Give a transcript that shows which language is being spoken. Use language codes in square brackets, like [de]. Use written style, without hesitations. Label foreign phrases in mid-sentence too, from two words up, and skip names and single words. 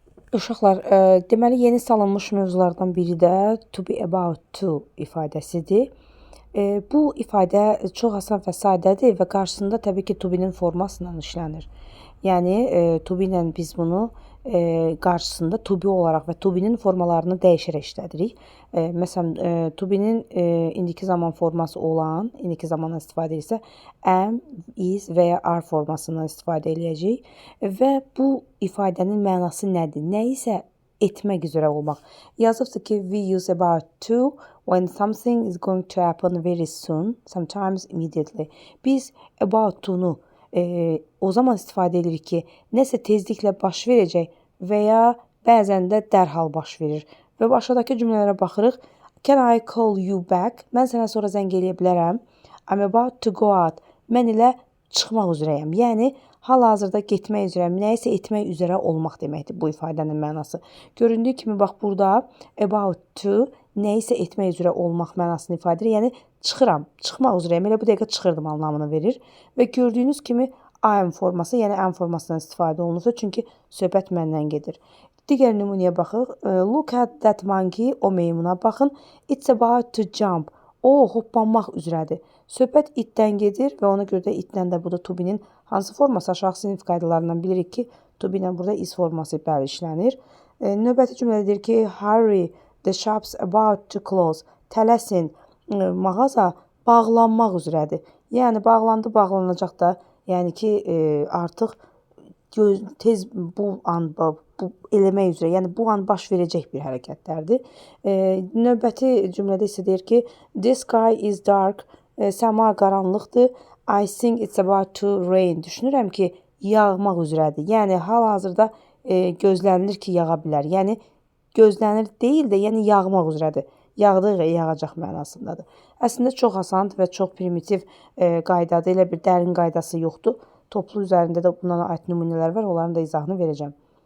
[az] Uşaqlar, deməli yeni salınmış mövzulardan biri də [en] to be about to [az] ifadəsidir. Bu ifadə çox asan və sadədir və qarşısında təbii ki, [en] to be- [az] nin forması ilə işlənir. Yəni, [en] to be [az] ilə biz bunu qarşısında [en] to be [az] olaraq və [en] to be- [az] nin formalarını dəyişərək işlədirik. Məsələn, [en] to be- [az] nin indiki zaman forması olan, indiki zamandan istifadə edirsə, am, is və ya are formasından istifadə eləyəcəyik və bu ifadənin mənası nədir? Nəyisə etmək üzrə olmaq. Yazıbdır ki, [en] we use about to when something is going to happen very soon, sometimes immediately. [az] Biz [en] about to- [az] nu o zaman istifadə edirik ki, nəsə tezliklə baş verəcək və ya bəzən də dərhal baş verir. Və aşağıdakı cümlələrə baxırıq. [en] Can I call you back? [az] Mən sənə sonra zəng eləyə bilərəm. [en] I'm about to go out. [az] Mən elə çıxmaq üzrəyəm. Yəni, hal-hazırda getmək üzrəyəm, nəyisə etmək üzrə olmaq deməkdir bu ifadənin mənası. Göründüyü kimi, bax, burada [en] about to [az] nəyisə etmək üzrə olmaq mənasını ifadə edir. Yəni, çıxıram, çıxmaq üzrəyəm, elə bu dəqiqə çıxırdım anlamını verir. Və gördüyünüz kimi, [en] I am [az] forması, yəni am formasından istifadə olunursa, çünki söhbət məndən gedir. Digər nümunəyə baxıq. [en] Look at that monkey, [az] o meymuna baxın. [en] It's about to jump. [az] O, hoppanmaq üzrədir. Söhbət itdən gedir və ona görə də itdən də burada [en] to be- [az] nin hansı forması aşağı sinif qaydalarından bilirik ki, [en] to be [az] ilə burada is forması bəli işlənir. Növbəti cümlədə deyir ki, [en] hurry, the shop's about to close. [az] Tələsin, mağaza bağlanmaq üzrədir. Yəni, bağlandı, bağlanacaq da. Yəni ki, artıq tez bu an bu eləmək üzrə, yəni bu an baş verəcək bir hərəkətlərdir. Növbəti cümlədə isə deyir ki, [en] the sky is dark, [az] səma qaranlıqdır. [en] I think it's about to rain. [az] Düşünürəm ki, yağmaq üzrədir. Yəni, hal-hazırda gözlənilir ki, yağa bilər. Yəni, gözlənir deyil də, yəni yağmaq üzrədir. Yağdığı və yağacaq mənasındadır. Əslində çox asandır və çox primitiv qaydadır. Elə bir dərin qaydası yoxdur. Toplu üzərində də buna aid nümunələr var, onların da izahını verəcəm.